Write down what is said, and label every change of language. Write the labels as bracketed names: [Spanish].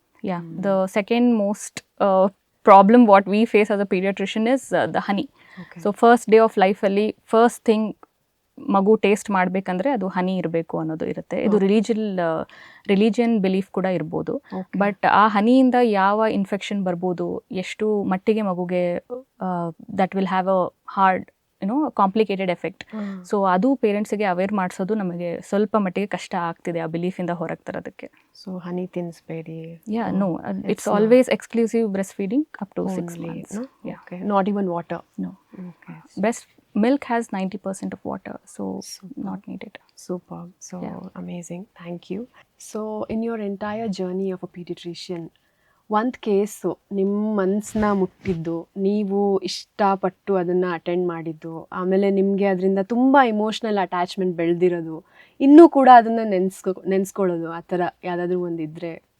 [English] Yeah, the second most problem what we face as a pediatrician is the honey. Okay. So first day of life [Kannada] ಅಲ್ಲಿ first thing ಮಗು taste ಮಾಡಬೇಕಂದ್ರೆ ಅದು ಹನಿ ಇರಬೇಕು ಅನ್ನೋದು ಇರುತ್ತೆ. ಇದು ರಿಲಿಜಿಯನ್ ಬಿಲೀಫ್ ಕೂಡ ಇರ್ಬೋದು. ಬಟ್ ಆ ಹನಿಯಿಂದ ಯಾವ ಇನ್ಫೆಕ್ಷನ್ ಬರ್ಬೋದು, ಎಷ್ಟು ಮಟ್ಟಿಗೆ ಮಗುಗೆ [English] That will have a hard complicated effect. [Kannada] So ಅದು ಪೇರೆಂಟ್ಸಿಗೆ ಅವೇರ್ ಮಾಡಿಸೋದು ನಮಗೆ ಸ್ವಲ್ಪ ಮಟ್ಟಿಗೆ ಕಷ್ಟ ಆಗ್ತಿದೆ ಆ ಬಿಲೀಫಿಂದ ಹೊರಗೆ ತರೋದಕ್ಕೆ. So honey ತಿನ್ನಿಸ್ಬೇಡಿ. [English] No, it's always exclusive breast feeding up to 6 months. Not even water. No. Breast milk has 90% of water, so not needed. Superb. So amazing. Thank you. So in your entire journey of a pediatrician, [Kannada] ಒಂದು case ನಿಮ್ಮ ಮನಸ್ಸನ್ನ ಮುಟ್ಟಿದ್ದು, ನೀವು ಇಷ್ಟಪಟ್ಟು ಅದನ್ನು attend ಮಾಡಿದ್ದು, ಆಮೇಲೆ ನಿಮಗೆ ಅದರಿಂದ ತುಂಬ ಇಮೋಷ್ನಲ್ ಅಟ್ಯಾಚ್ಮೆಂಟ್ ಬೆಳೆದಿರೋದು, ಇನ್ನೂ ಕೂಡ ಅದನ್ನು ನೆನೆಸ್ಕೊಳ್ಳೋದು, ಆ ಥರ ಯಾವುದಾದ್ರೂ ಒಂದಿದ್ರೆ?